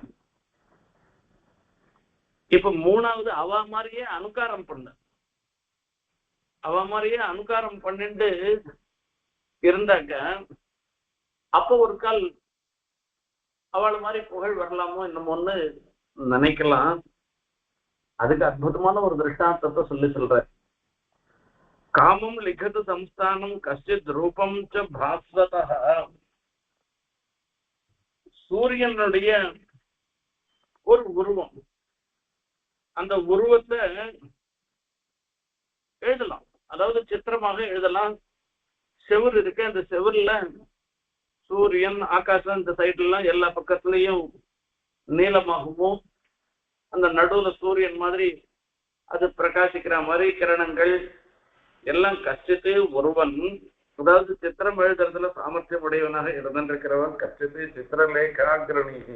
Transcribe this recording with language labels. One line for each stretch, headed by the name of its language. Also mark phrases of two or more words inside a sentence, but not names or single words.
Tamil: இப்ப மூணாவது அவ மாதிரியே அனுகாரம் பண்ண, அவ மாதிரியே அனுகாரம் பண்ணிட்டு இருந்தாக்க அப்போ ஒரு கால் அவளை மாதிரி புகழ் வரலாமோ என்னமோன்னு நினைக்கலாம். அதுக்கு அற்புதமான ஒரு திருஷ்டாந்தத்தை சொல்ற.
Sanskrit: காமம் லிखत संस्थानं कश्चित् रूपं च भास्वतः.
Tamil: சூரியனுடைய ஒரு உருவம், அந்த உருவத்தை எழுதலாம், அதாவது சித்திரமாக எழுதலாம். செவுரு இருக்கு, அந்த செவுருல சூரியன் ஆகாசம் இந்த சைட்லாம் எல்லா பக்கத்துலயும் நீளமாகவும் அந்த நடுவுல சூரியன் மாதிரி அது பிரகாசிக்கிற மாதிரி கிரணங்கள் எல்லாம் கஷ்டித்து ஒருவன், அதாவது சித்திரம் எழுதுறதுல சாமர்த்தியம் உடையவனாக இருந்திருக்கிறவன் கஷ்டித்து சித்திரலேகாகிரணி.